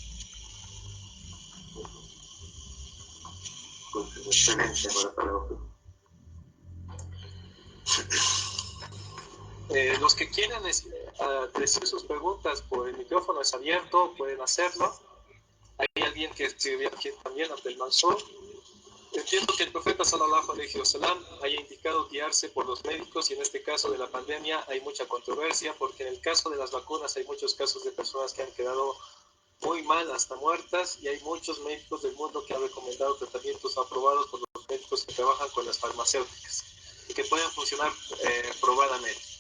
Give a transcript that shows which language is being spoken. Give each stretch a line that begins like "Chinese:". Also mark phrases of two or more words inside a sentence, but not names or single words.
Spanish: Excelente, los que quieran decir sus preguntas por el micrófono es abierto, pueden hacerlo. Hay alguien que escribió aquí también, Abdel Mansur. Entiendo que el profeta
Arabic: صلى الله عليه وسلم
Spanish: haya indicado guiarse por los médicos y en este caso de la pandemia hay mucha controversia porque en el caso de las vacunas hay muchos casos de personas que han quedado muy mal, hasta muertas, y hay muchos médicos del mundo que han recomendado tratamientos aprobados por los médicos que trabajan con las farmacéuticas y que pueden funcionar probadamente.